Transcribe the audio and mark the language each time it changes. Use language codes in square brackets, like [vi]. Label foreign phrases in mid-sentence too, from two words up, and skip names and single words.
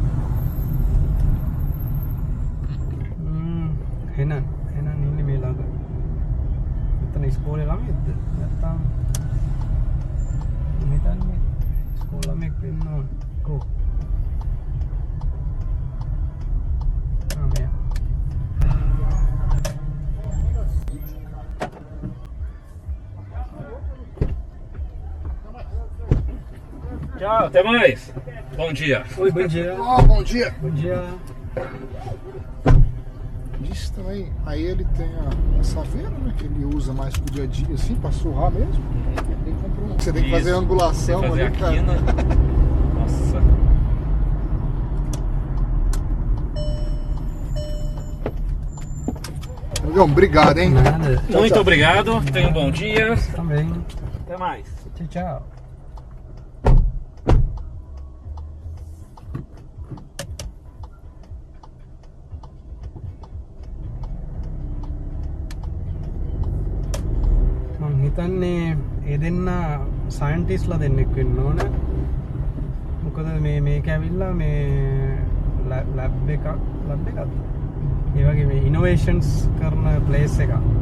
[si] හෙනන් ඉන්නේ මේ ළඟ එතන ඉස්කෝලේ ළමයිද නැත්තම් හිතන්නේ ඉස්කෝලේ ළමෙක් වෙන්න ඕන කො මෙයා [pt] Tchau, até mais. Bom dia. Oi, bom dia. Bom dia. Bom dia. Diz também, aí ele tem a saveira, né, que ele usa mais pro dia a dia, assim, pra surrar mesmo. Você tem que fazer a angulação fazer ali, a quina. Nossa. Amigão, obrigado, hein? Nada. Muito obrigado. Tenha um bom dia. Também. Até mais. Tchau, tchau. [si] හිතන්නේ ඒ දෙන්න සයින්ටිස්ලා දෙන්නෙක් වෙන්න ඕන මොකද මේක ඇවිල්ලා මේ ලැබ් එකක්ද ඒ වගේ මේ ඉනෝවේෂන්ස් කරන ප්ලේස් එකක්